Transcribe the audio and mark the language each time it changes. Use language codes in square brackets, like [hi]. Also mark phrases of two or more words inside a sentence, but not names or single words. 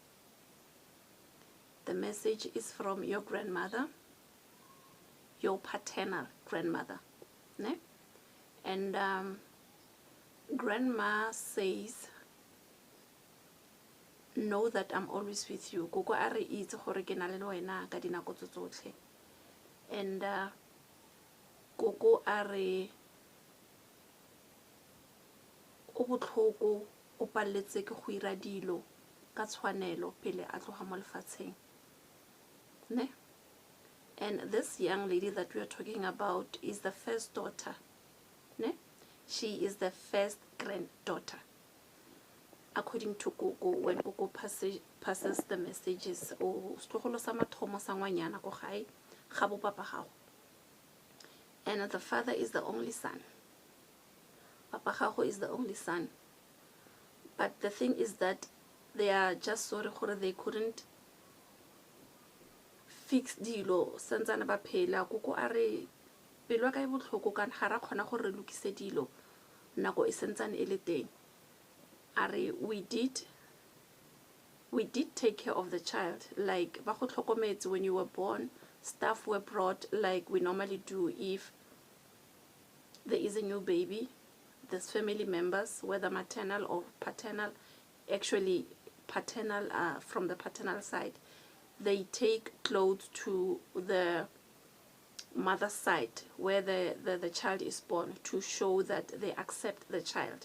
[en] The message is from your grandmother, your paternal grandmother. Ne? And grandma says, know that I'm always with you. [tn] Gogo are itse gore ke na le wena ka dinako tsotlhe. And gogo are o botlhoko o palletse ke go ira dilo ka tshwanelo pele a tloga mo lefatsheng. [en] Ne? And this young lady that we are talking about is the first daughter. Ne? She is the first granddaughter. According to Gogo, when Gogo passes the messages, and the father is the only son. [tn] Papa Gago [en] is the only son. But the thing is that they are just sorry they couldn't fix [tn] dilo santsana ba phela. Gogo are pelo ka e botlhoko kan ga ra khona gore lokise dilo nako e santsane e le teng. [en] We did take care of the child, like [tn] ba go tlhokometse [en] when you were born. Stuff were brought like we normally do if there is a new baby. There's family members, whether maternal or paternal, actually paternal from the paternal side, they take clothes to the mother's side where the child is born to show that they accept the child.